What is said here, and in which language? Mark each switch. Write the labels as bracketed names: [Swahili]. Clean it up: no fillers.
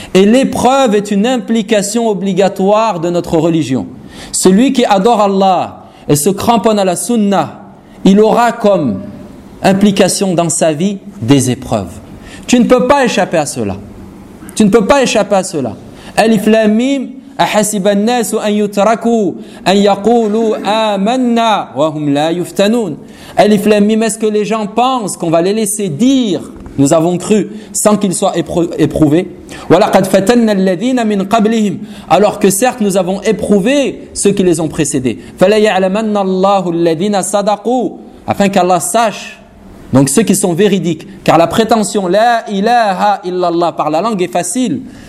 [French] Et l'épreuve est une implication obligatoire de notre religion. Celui qui adore Allah et se cramponne à la sunnah, il aura comme implication dans sa vie des épreuves. Tu ne peux pas échapper à cela. Tu ne peux pas échapper à cela. [Arabic] Alif Lam Mim, أَحَسِبَ النَّاسُ أَنْ يُتْرَكُوا أَنْ يَقُولُوا آمَنَّا وَهُمْ لَا يُفْتَنُونَ. [French] Alif Lam Mim, est-ce que les gens pensent qu'on va les laisser dire nous avons cru sans qu'ils soient éprouvés? [Arabic] وَلَقَدْ فَتَنَّ الَّذِينَ مِنْ قَبْلِهِمْ. [French] Alors que certes nous avons éprouvé ceux qui les ont précédés. [Arabic] فَلَيَعْلَمَنَّ اللَّهُ الَّذِينَ صَدَقُوا. [French] Afin qu'Allah sache, donc ceux qui sont véridiques, car la prétention [Arabic] لا إله إلا الله [French] par la langue est facile.